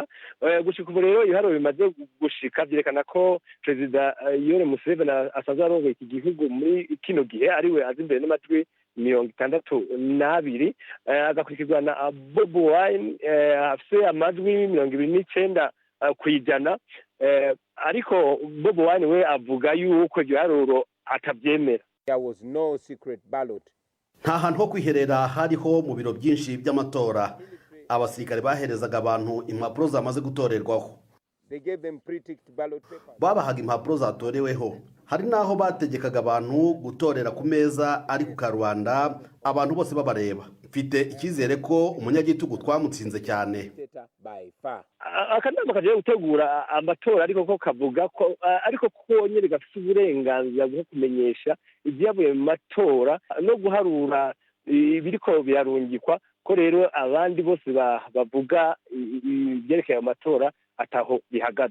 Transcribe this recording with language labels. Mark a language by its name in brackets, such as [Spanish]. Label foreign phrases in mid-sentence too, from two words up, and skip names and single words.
[Rundi] Gushika ubu rero iharuro bimaze gushika byerekana ko Perezida Yoweri Museveni asanzwe arongoye iki gihugu muri kino gihe ariwe azi imbere n'amajwi 62, agakurikirwa na Bobi Wine afise amajwi 29 kwijana, ariko Bobi Wine we avuga yuko igiharuro atabyemera. [English] There was no secret ballot. [Rundi] Nta hantu ho kwiherera hariho mu biro byinshi by'amatora. Abasirikare baherezaga abantu impapuro zamaze gutorerwaho. [English] They gave them pre-ticked ballot papers. [Rundi] Babahaga impapuro zatoreweho. Hari naho bategekaga abantu gutorera ku meza ari ku karubanda, abantu bose babareba. [Kinyarwanda] Mfite icyizere ko umunyagitugu twamutsinze cyane. [Rundi] Akanama kaje gutegura amatora ariko ko kavuga ko ariko ko nyine gafite uburenganzira bwo kumenyesha ibyavuye mu matora no guharura ibiriko birarungikwa, ko rero abandi bose bavuga ibyerekeye amatora ataho bihagaze.